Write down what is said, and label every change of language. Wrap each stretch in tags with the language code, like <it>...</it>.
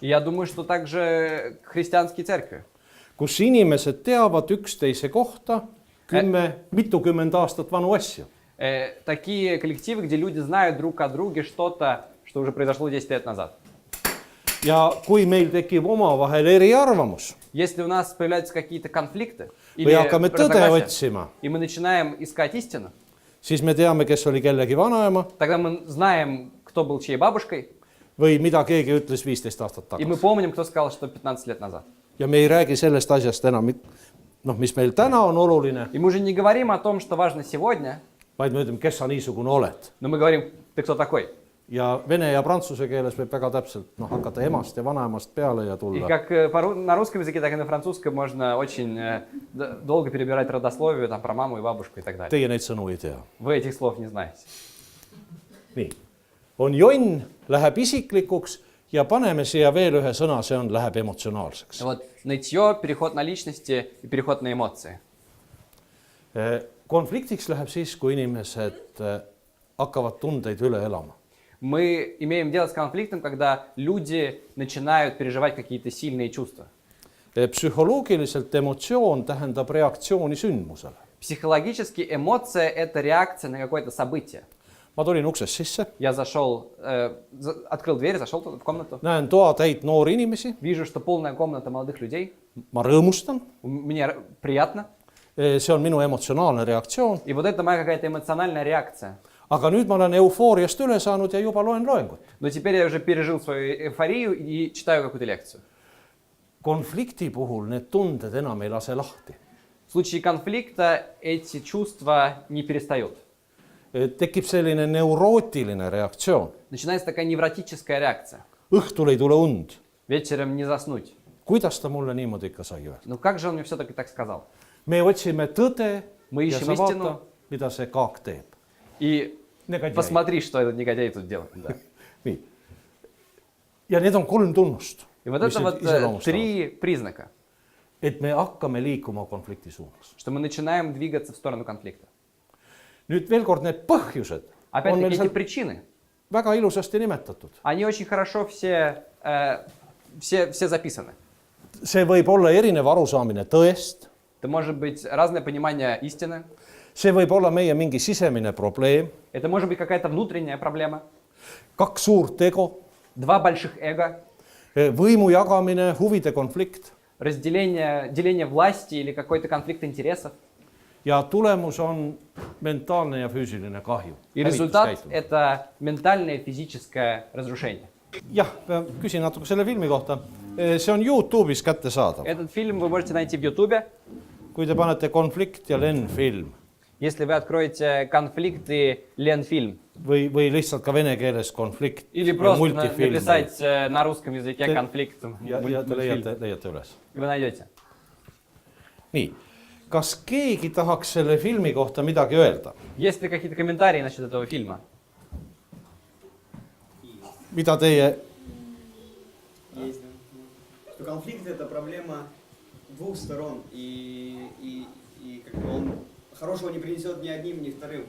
<ru>И я думаю, что также христианские церкви,</ru> <et>kus inimesed teavad üksteise kohta mitukümmend aastat vanu asju.</et> <ru>такие коллективы, где люди знают друг о друге что-то, что уже произошло 10 лет назад.</ru> <et>Ja kui meil tekib omavahel eriarvamus,</et> <ru>Если у нас появляются какие-то конфликты,</ru> <et>või hakkame tõde otsima,</et> <ru>и мы начинаем искать истину,</ru> <et>siis me teame, kes oli kellegi vanaema</et> <ru>тогда мы знаем, кто был чьей бабушкой,</ru> <et>või mida keegi ütles 15 aastat</et> <ru>и мы</ru> <et>tagasi.</et> <ru>помним, кто сказал, что 15 лет назад.</ru> <et>Ja me ei räägi sellest asjast enam, mis meil täna on oluline,</et> <ru>И мы уже не говорим о том, что важно сегодня,</ru> <et>vaid me ütleme, kes sa niisugune oled.</et> <ru>но мы говорим, ты кто такой.</ru> <et>Ja vene ja prantsuse keeles võib väga täpselt hakata emast ja vanaemast peale ja</et> <ru>И</ru> <et>tulla.</et> <ru>как на русском языке, так и на французском можно очень долго перебирать родословие там, про маму и бабушку и так далее.</ru> <et>Teie neid sõnu ei tea.</et> <ru>Вы этих слов не знаете.</ru> <et>Nii, on jonn, läheb isiklikuks ja paneme siia veel ühe sõna, see on, läheb emotsionaalseks.</et> <ru>Вот нытье, переход на личности и переход на эмоции.</ru> <et>Konfliktiks läheb siis, kui inimesed hakkavad tundeid üle elama.</et> <ru>Мы имеем дело с конфликтом, когда люди начинают переживать какие-то сильные чувства.</ru> <et>Psühholoogiliselt emotsioon tähendab reaktsiooni sündmusele.</et> <ru>Психологически эмоция – это реакция на какое-то событие.</ru> <et>Ma tulin uksest sisse,</et> <ru>Я зашел, открыл дверь, зашел в комнату.</ru> <et>näen toatäit noori inimesi,</et> <ru>Вижу, что полная комната молодых людей.</ru> <et>ma rõõmustan,</et> <ru>Мне приятно.</ru> <et>see on minu emotsionaalne reaktsioon,</et> <ru>И вот это моя какая-то эмоциональная реакция.</ru> <et>aga nüüd ma olen eufooriast üle saanud ja juba loen loengut.</et> <ru>Но теперь я уже пережил свою эйфорию и читаю какую-то лекцию.</ru> <et>Konflikti puhul need tunded enam ei lase lahti.</et> <ru>В случае конфликта эти чувства не перестают.</ru> <et>Tekib selline neurootiline reaktsioon.</et> <ru>Начинается такая невротическая реакция.</ru> <et>Õhtul ei tule und.</et> <ru>Вечером не заснуть.</ru> <et>Kuidas ta mulle niimoodi ikka sai öelda?</et> <ru>Ну как же он мне все-таки так сказал?</ru> <et>Me otsime tõde</et> <ru>Мы</ru> <et>ja</et> <ru>ищем</ru> <et>sa vaata,</et> <ru>истину.</ru> <et>mida see kaak teeb.</et> <ru>И</ru> <et>Negatiiv.</et> <ru>посмотри, что этот негодяй тут делает. Да.</ru> <et>Nii. Ja need on 3 tunnust,</et> <ru>И вот</ru> <et>mis</et> <ru>это вот</ru> <et>nüüd iseloomustavad,</et> <ru>3 признака,</ru> <et>et me hakkame liikuma konflikti suunas.</et> <ru>что мы начинаем двигаться в сторону конфликта.</ru> <et>Nüüd veel kord need põhjused on</et> <ru>Опять-таки</ru> <et>meil</et> <ru>эти</ru> <et>seal</et> <ru>причины,</ru> <et>väga ilusasti nimetatud.</et> <ru>они очень хорошо все записаны.</ru> <et>See võib olla erinev arusaamine tõest,</et> <ru>Это может быть разное понимание истины,</ru> <et>see võib olla meie mingi sisemine probleem,</et> <ru>это может быть какая-то внутренняя проблема,</ru> <et>2 suurt ego,</et> <ru>2 больших эго,</ru> <et>võimu jagamine, huvide konflikt</et> <ru>деление власти или какой-то конфликт интересов.</ru> <et>ja tulemus on mentaalne ja füüsiline kahju.</et> <ru>И результат – это ментальное и физическое разрушение.</ru> <et>Jah, küsin natuke selle filmi kohta. See on YouTube'is kättesaadav.</et> <ru>Этот фильм вы можете найти в Ютубе.</ru> <et>Kui te panete konflikt ja Len-film</et> <ru>Если вы откроете конфликт и Ленфильм,</ru> <et>või lihtsalt ka vene keeles konflikt</et> <ru>или просто</ru> <et>multifilm</et> <ru>написать на русском языке конфликт,</ru> <et>ja te leiate üles.</et> <ru>вы найдете.</ru> <et>Nii, kas keegi tahaks selle filmi kohta midagi öelda?</et> <ru>Есть ли какие-то комментарии насчет этого фильма?</ru> <et>Mida teie...</et> <ru>Есть, да. Что конфликт это проблема 2 сторон, и как бы он хорошего не принесет ни одним, ни вторым.</ru>